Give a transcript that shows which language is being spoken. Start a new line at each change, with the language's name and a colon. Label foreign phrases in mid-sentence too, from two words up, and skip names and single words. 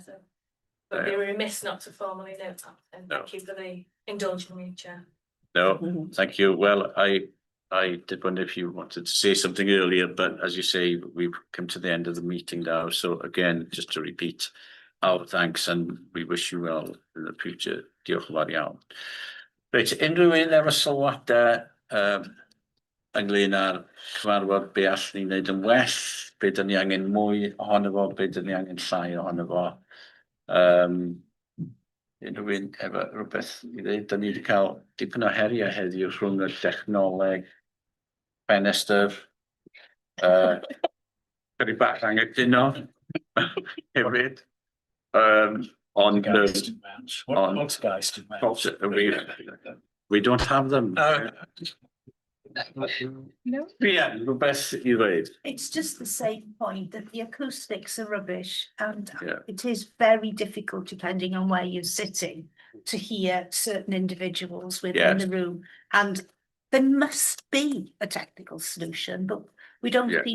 English: So but we were remiss not to formally note that. And thank you for the indulging me, Chair. No, thank you. Well, I did wonder if you wanted to say something earlier, but as you say, we've come to the end of the meeting now. So again, just to repeat our thanks, and we wish you well in the future.
Welsh: Diolch yn fawr iawn. Reit, unrhyw un efo sylwadau ynglŷn â'r cyfarfod, be allwn ni wneud yn well, be dyn ni angen mwy ohono fo, be dyn ni angen llai ohono fo. Unrhyw un efo rhywbeth I ddweud, dyn ni wedi cael dipyn o heriau heddiw rhwng y technoleg, ffenestr, chydig bach angytuno hefyd.
English: On we don't have them. No. Yeah,
Welsh: rhywbeth I ddweud.
English: It's just the same point that the acoustics are rubbish and Yeah. it is very difficult depending on where you're sitting to hear certain individuals within Yes. the room. And there must be a technical solution, but we don't Yeah.